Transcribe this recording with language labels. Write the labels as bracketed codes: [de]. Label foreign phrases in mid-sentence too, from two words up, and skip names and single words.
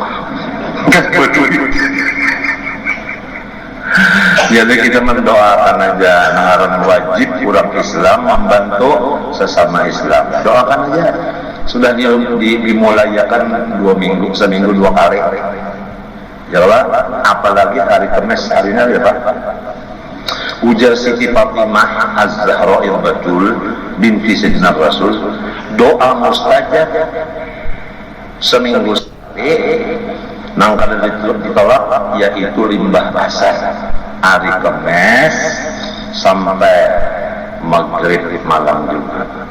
[id] Jadi kita mendoakan aja, ngaran wajib orang Islam membantu sesama Islam. Doakan aja. Sudah dimulayakan 2 minggu, seminggu 2 kali. Ya Allah, apalagi hari Kamis hari ini ya Pak. [bjn] Ujar Siti Fatimah Az-Zahra al-Batul binti Sayyidina Rasul, doa mustajab seminggu sekali. Nang kada ditolak yaitu limbah basah hari Kamis sampai maghrib malam juga.